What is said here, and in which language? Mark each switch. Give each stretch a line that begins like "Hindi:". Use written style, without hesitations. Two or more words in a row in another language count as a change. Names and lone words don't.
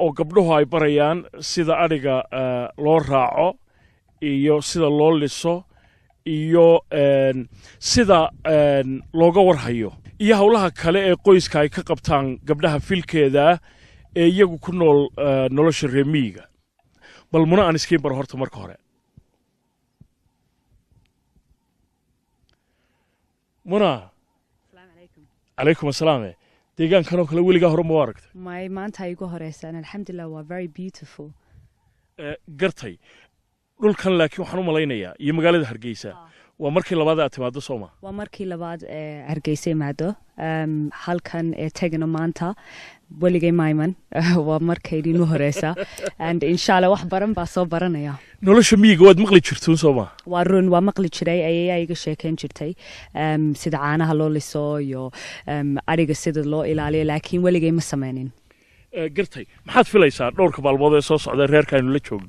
Somali: oo gabdhuhu ay barayaan sida ariga loo raaco iyo sida loo liso iyo sida looga warhayo iyo hawlaha kale ee qoyska ay ka qabtaan gabdhaha filkeeda ee iyagu ku nool nolosha reemiga bal muna aan iskiin bar horta marka hore muna
Arabic: السلام عليكم عليكم السلام
Somali: deegaan kanoo kale weligaa hore ma aragtay my maanta ay ugu horeysaan alxamdulillah waa
English: very beautiful
Somali: gartay dhulkan laakiin waxaan u malaynayaa iyo magaalada Hargeysa waa markii labaad aad timaado Soomaa waa markii labaad Hargeysa imaado halkan tegno maanta weligay mayman waa markay idin horeysa and inshallah wax baran baa soo baranaya nolosha miyiga waad maqli jirtay Soomaa waa run waa maqli jiray ayay iga sheekeen jirtay sida caanaha loo liso iyo ariga sida loo ilaaliyo laakiin weligay ma sameynin gartay maxaad filaysaa dhowrka maalmood ee soo socda reerkaaynu la joogno